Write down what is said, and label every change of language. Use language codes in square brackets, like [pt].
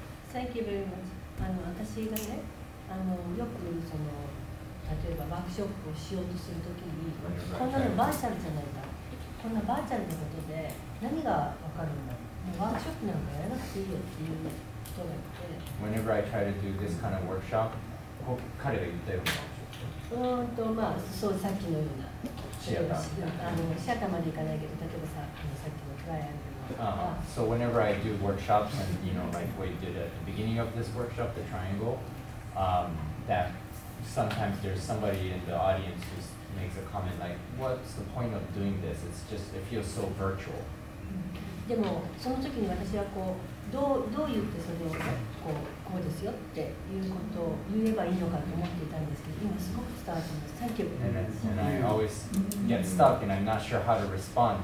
[en] Thank you very much. [ja] 私がね、よくその例えばワークショップをしようとするときに、こんなのバーチャルじゃないか、こんなバーチャルなことで何が分かるんだ、もうワークショップなんかやらなくていいよっていう人がいて。 [en] Whenever I try to do this kind of workshop, [ja] 彼が言ったようなまあ、そうさっきのようなシアターシアターまでいかないけど、例えばさっきのトライアングルとか。 [en] So whenever I do workshops, and like what you did at the beginning of this workshop, the triangle, that sometimes there's somebody in the audience who makes a comment like, "What's the point of doing this? It's just it feels so virtual." [ja] でもその時に私はこうどう言ってそれをこうですよっていうことを言えばいいのかと思っていたんですけど、今すごく伝わってます。 [en] Thank you. And I always get stuck, and I'm not sure how to respond.